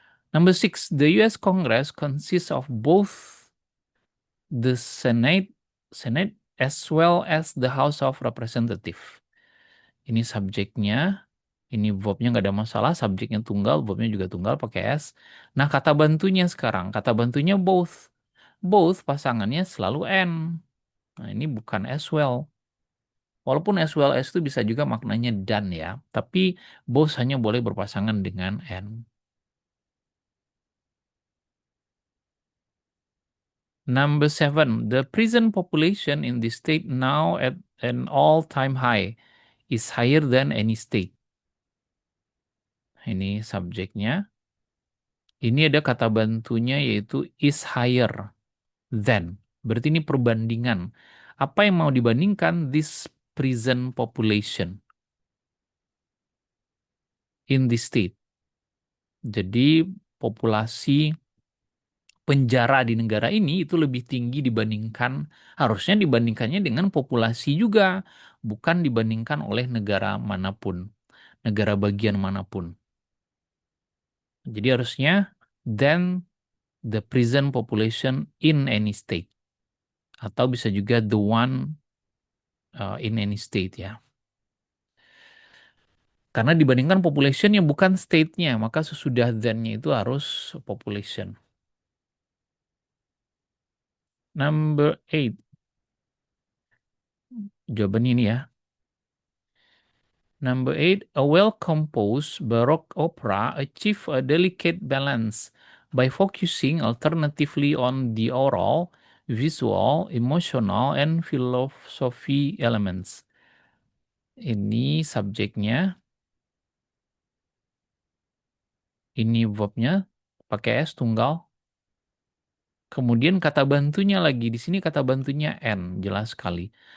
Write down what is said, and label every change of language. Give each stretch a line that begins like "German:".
English: Number 6, the US Congress consists of both the Senate as well as the House of Representatives.
Indonesian: Ini subjeknya, ini verbnya nggak ada masalah, subjeknya tunggal, verbnya juga tunggal pakai S. Nah, kata bantunya sekarang, kata bantunya both. Both pasangannya selalu N. Nah, ini bukan as well. Walaupun as well as itu bisa juga maknanya dan ya, tapi both hanya boleh berpasangan dengan N.
English: Number 7, the prison population in the state now at an all-time high is higher than any state.
Indonesian: Ini subjeknya. Ini ada kata bantunya yaitu
English: is higher than.
Indonesian: Berarti ini perbandingan. Apa yang mau dibandingkan?
English: This prison population in the state.
Indonesian: Jadi populasi penjara di negara ini itu lebih tinggi dibandingkan, harusnya dibandingkannya dengan populasi juga, bukan dibandingkan oleh negara manapun, negara bagian manapun. Jadi harusnya
English: than the prison population in any state.
Indonesian: Atau bisa juga
English: the one in any state ya.
Indonesian: Karena dibandingkan population yang bukan state-nya, maka sesudah than-nya itu harus population.
English: Number 8.
Indonesian: Jawaban ini ya.
English: Number 8, a well-composed Baroque opera achieve a delicate balance by focusing alternatively on the oral, visual, emotional, and philosophy elements.
Indonesian: Ini subjeknya, ini verbnya, pakai S tunggal. Kemudian kata bantunya lagi, di sini kata bantunya N, jelas sekali.